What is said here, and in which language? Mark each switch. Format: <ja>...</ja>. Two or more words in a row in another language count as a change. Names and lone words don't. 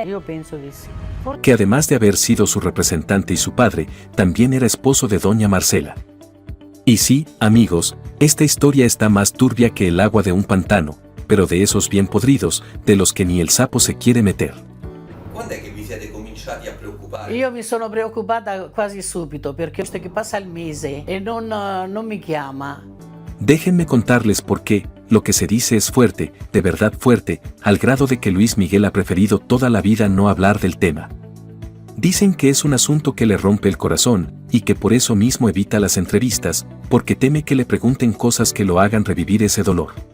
<es>Yo pienso que sí. Que además de haber sido su representante y su padre, también era esposo de doña Marcela. Y sí, amigos, esta historia está más turbia que el agua de un pantano, pero de esos bien podridos, de los que ni el sapo se quiere meter. ¿Cuándo es que</es> <it>vi siete cominciati a preoccupare? Io mi sono preoccupata quasi subito perché visto che passa il mese e non mi chiama.</it> <es>Déjenme contarles por qué, lo que se dice es fuerte, de verdad fuerte, al grado de que Luis Miguel ha preferido toda la vida no hablar del tema. Dicen que es un asunto que le rompe el corazón, y que por eso mismo evita las entrevistas, porque teme que le pregunten cosas que lo hagan revivir ese dolor.</es>